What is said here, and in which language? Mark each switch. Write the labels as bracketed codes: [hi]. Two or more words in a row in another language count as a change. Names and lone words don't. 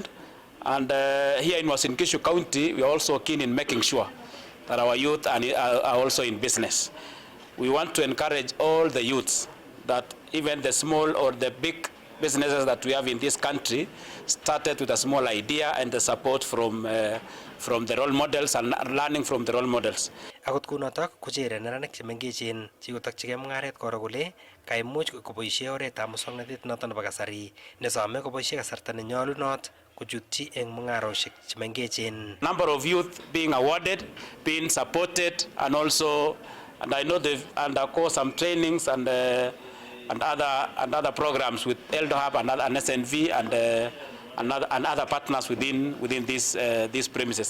[en] And here in Uasin Gishu County, we are also keen in making sure that our youth are also in business. We want to encourage all the youths that even the small or the big businesses that we have in this country started with a small idea and the support from the role models and learning from the role models. [kln] Akot kunotok kuchere neranik chemengechen chekotokchigei mung'aret koro kole kaimuch koboisie oretab muswoknotet noton nebo kasari nesome koboisie kasarta nenyolunot kuchutyi eng mung'aroshek chemengechen. [en] Number of youth being awarded, being supported, and also, and I know they've undergone some trainings and other programs with Eldo Hub and SNV and other partners within these premises.